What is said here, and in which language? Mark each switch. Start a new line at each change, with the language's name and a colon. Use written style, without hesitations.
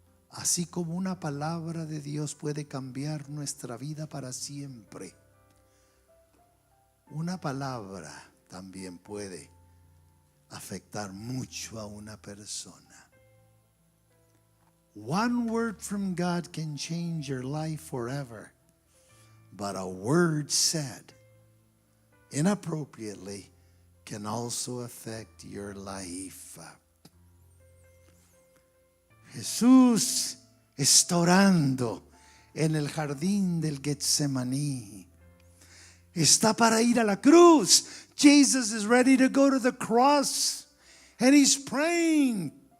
Spanish: Así como una palabra de Dios puede cambiar nuestra vida para siempre, una palabra también puede afectar mucho a una persona.
English: One word from God can change your life forever, but a word said inappropriately can also affect your life.
Spanish: Jesús está orando en el jardín del Getsemaní. Está para ir a la cruz.
English: Jesus is ready to go to the cross, and he's praying.